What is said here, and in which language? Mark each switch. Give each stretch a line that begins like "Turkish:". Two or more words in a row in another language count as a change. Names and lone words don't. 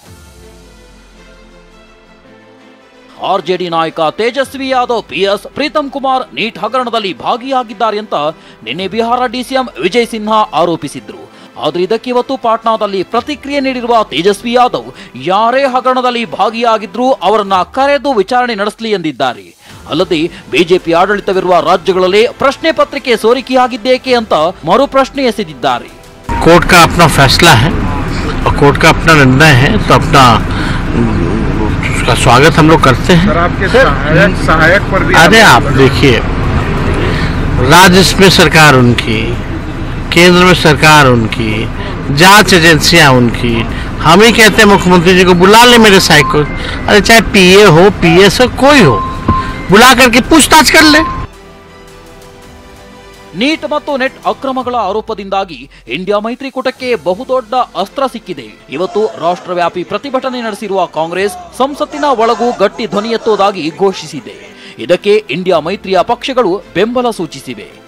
Kannada: ಆರ್ಜೆಡಿ ನಾಯಕ ತೇಜಸ್ವಿ ಯಾದವ್ ಪಿಎಸ್ ಪ್ರೀತಮ್ ಕುಮಾರ್ ನೀಟ್ ಹಗರಣದಲ್ಲಿ ಭಾಗಿಯಾಗಿದ್ದಾರೆ ಅಂತ ನಿನ್ನೆ ಬಿಹಾರ ಡಿಸಿಎಂ ವಿಜಯ್ ಸಿನ್ಹಾ ಆರೋಪಿಸಿದ್ರು. ಆದ್ರೆ ಇದಕ್ಕೆ ಇವತ್ತು ಪಾಟ್ನಾದಲ್ಲಿ ಪ್ರತಿಕ್ರಿಯೆ ನೀಡಿರುವ ತೇಜಸ್ವಿ ಯಾದವ್ ಯಾರೇ ಹಗರಣದಲ್ಲಿ ಭಾಗಿಯಾಗಿದ್ರೂ ಅವರನ್ನ ಕರೆದು ವಿಚಾರಣೆ ನಡೆಸಲಿ ಎಂದಿದ್ದಾರೆ. ಅಲ್ಲದೆ ಬಿಜೆಪಿ ಆಡಳಿತವಿರುವ ರಾಜ್ಯಗಳಲ್ಲಿ ಪ್ರಶ್ನೆ ಪತ್ರಿಕೆ ಸೋರಿಕೆಯಾಗಿದ್ದೇಕೆ ಅಂತ ಮರು ಪ್ರಶ್ನೆ ಎಸೆದಿದ್ದಾರೆ.
Hindi: कोर्ट का अपना फैसला है और कोर्ट का अपना निर्णय है, तो अपना उसका स्वागत हम लोग करते हैं. सर, आपके सहायक पर भी अरे आप देखिए, राज्य में सरकार उनकी, केंद्र में सरकार उनकी, जांच एजेंसियां उनकी. हम ही कहते हैं मुख्यमंत्री जी को बुला ले मेरे सहायक को. अरे चाहे पीए हो, पीएस हो, कोई हो, बुला करके पूछताछ कर ले.
Kannada: ನೀಟ್ ಮತ್ತು ನೆಟ್ ಅಕ್ರಮಗಳ ಆರೋಪದಿಂದಾಗಿ ಇಂಡಿಯಾ ಮೈತ್ರಿಕೂಟಕ್ಕೆ ಬಹುದೊಡ್ಡ ಅಸ್ತ್ರ ಸಿಕ್ಕಿದೆ. ಇವತ್ತು ರಾಷ್ಟ್ರವ್ಯಾಪಿ ಪ್ರತಿಭಟನೆ ನಡೆಸಿರುವ ಕಾಂಗ್ರೆಸ್ ಸಂಸತ್ತಿನ ಒಳಗೂ ಗಟ್ಟಿ ಧ್ವನಿ ಎತ್ತುವುದಾಗಿ ಘೋಷಿಸಿದೆ. ಇದಕ್ಕೆ ಇಂಡಿಯಾ ಮೈತ್ರಿಯ ಪಕ್ಷಗಳು ಬೆಂಬಲ ಸೂಚಿಸಿವೆ.